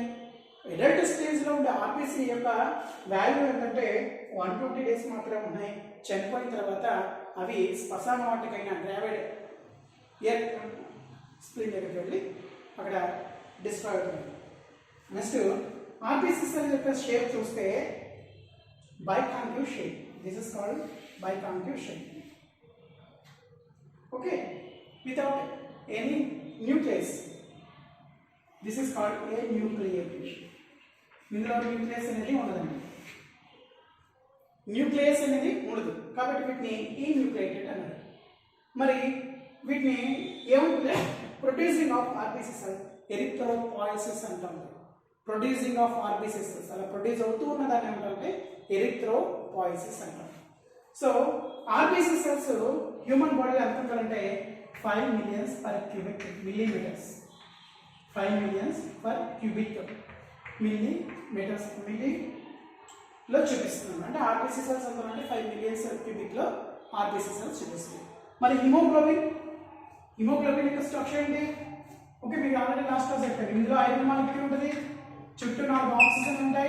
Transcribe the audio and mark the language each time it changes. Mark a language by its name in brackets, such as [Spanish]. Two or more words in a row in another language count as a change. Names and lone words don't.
[English] adult stage-lo [Telugu] ఉండే ఆర్బీసీ యొక్క వాల్యూ ఏంటంటే 120 డేస్ మాత్రమే ఉన్నాయి. చనిపోయిన తర్వాత అవి శ్మశాన వాటికైనా [English] gravid spleen [Telugu] దగ్గరికి వెళ్ళి అక్కడ డిస్ట్రాయ్ అవుతుంది. [English] next RBC cell [Telugu] యొక్క షేప్ చూస్తే [English] biconcave shape. This is called biconcave shape. Okay, without any nucleus. This is called a nucleated. [Telugu] ఇందులో న్యూక్లియస్ అనేది ఉండదండి. న్యూక్లియస్ అనేది ఉండదు కాబట్టి వీటిని ఈ న్యూక్లియేటెడ్ అన్నారు. మరి వీటిని ఏముంటుంది [English] producing of RBC cell erythropoiesis [Telugu] అంటాం. [English] producing of RBC cells [Telugu] అలా ప్రొడ్యూస్ అవుతూ ఉన్నదాన్ని ఏమంటారంటే ఎరిథ్రోపాయిసిస్ అంటారు. [English] so RBC cells human body-lo [Telugu] ఎంత ఉంటారంటే [English] 5 millions per cubic millimeters. 5 millions per cubic millimeters [Telugu] మిల్లీలో చూపిస్తున్నాం. అంటే [English] RBC cells [Telugu] ఎంత అంటే 5 millions [English] cubic-lo RBC cells [Telugu] చూపిస్తుంది. మరి హిమోగ్లోబిన్ యొక్క స్ట్రక్చర్ ఏంటి? ఓకే, మీకు [English] already last class [Telugu] చెప్పారు. ఇందులో [English] iron molecule [Telugu] ఉంటుంది, చుట్టూ 4 ఆక్సిజన్ ఉంటాయి.